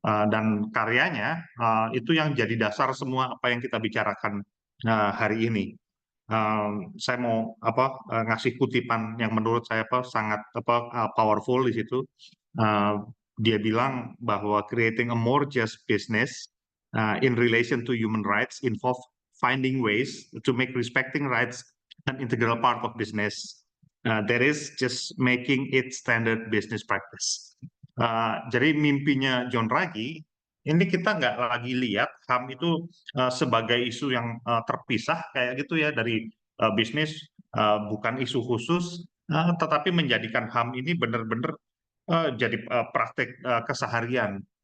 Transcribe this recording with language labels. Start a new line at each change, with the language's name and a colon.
Indonesian: Dan karyanya itu yang jadi dasar semua apa yang kita bicarakan hari ini. Saya mau ngasih kutipan yang menurut saya sangat powerful di situ. Dia bilang bahwa
English: creating a more just business in relation to human rights involve finding ways to make respecting rights an integral part of business. That is just making it standard business practice.
Indonesian: Jadi mimpinya John Ruggie, ini kita nggak lagi lihat HAM itu sebagai isu yang terpisah kayak gitu ya dari bisnis, bukan isu khusus, tetapi menjadikan HAM ini benar-benar jadi praktek keseharian.